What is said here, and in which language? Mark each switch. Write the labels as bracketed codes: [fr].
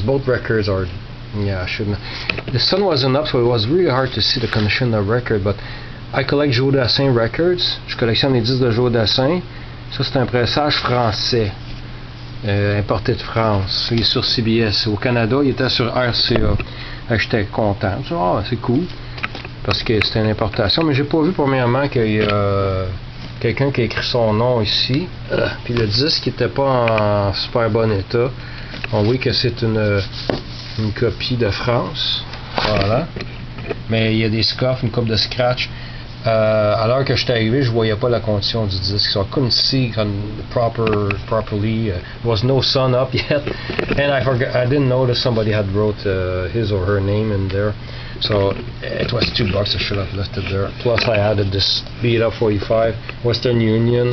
[en] Both records are, I shouldn't. The sun wasn't up, so it was really hard to see the condition of the record, but I collect Joe Dassin records. [fr] Je collectionne les disques de Joe Dassin. Ça, c'est un pressage français. Importé de France, il est sur CBS. Au Canada, il était sur RCA. J'étais content. C'est cool, parce que c'était une importation. Mais j'ai pas vu premièrement qu'il y a quelqu'un qui a écrit son nom ici. Puis le disque n'était pas en super bon état. On voit que c'est une copie de France. Voilà. Mais il y a des scuffs, une coupe de scratch. À l'heure que j'étais arrivé, je voyais pas la condition du disque, [en] so I couldn't see properly. There was no sun up yet, and I didn't notice somebody had wrote his or her name in there, so it was $2. I should have left it there. Plus, I added this beat up 45 Western Union.